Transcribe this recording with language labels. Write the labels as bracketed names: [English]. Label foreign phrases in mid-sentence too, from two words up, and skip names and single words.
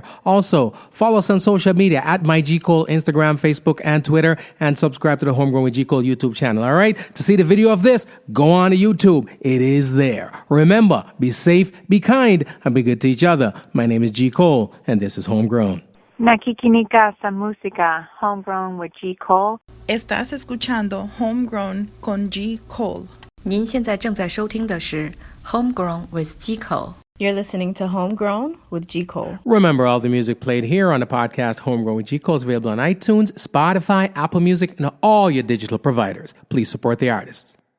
[English] Also, follow us on social media at MyGCole, Instagram, Facebook, and Twitter, and subscribe to the Homegrown with G. Cole YouTube channel. All right? To see the video of this, go on to YouTube. It is there. Remember, be safe, be kind, and be good to each other. My name is G. Cole, and this is Homegrown. [Filipino] Nakikinika sa música Homegrown with G. Cole. [Spanish] Estás escuchando Homegrown con G. Cole. [Chinese] 您现在正在收听的是 Homegrown with G. Cole. [English] You're listening to Homegrown with G. Cole. Remember, all the music played here on the podcast Homegrown with G. Cole is available on iTunes, Spotify, Apple Music, and all your digital providers. Please support the artists.